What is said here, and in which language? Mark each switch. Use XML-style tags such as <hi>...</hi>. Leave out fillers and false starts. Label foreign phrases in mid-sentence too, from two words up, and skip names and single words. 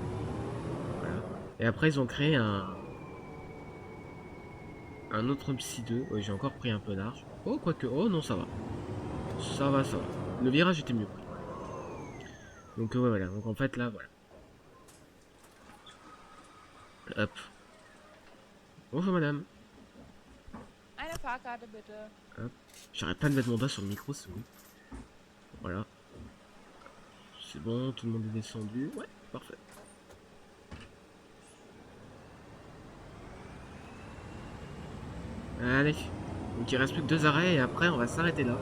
<fr>Et après, ils ont créé un autre MC 2. Ouais, j'ai encore pris un peu large. Oh, quoique. Oh, non, ça va. Ça va, ça va. Le virage était mieux pris. Donc, ouais, voilà. Donc, en fait, là, voilà. Hop. Bonjour, madame.</fr> <de>Eine Fahrkarte bitte.</de> <fr>Hop. J'arrête pas de mettre mon doigt sur le micro, c'est bon. Voilà. C'est bon, tout le monde est descendu. Ouais, parfait. Allez. Donc il reste plus que 2 arrêts et après on va s'arrêter là.</fr>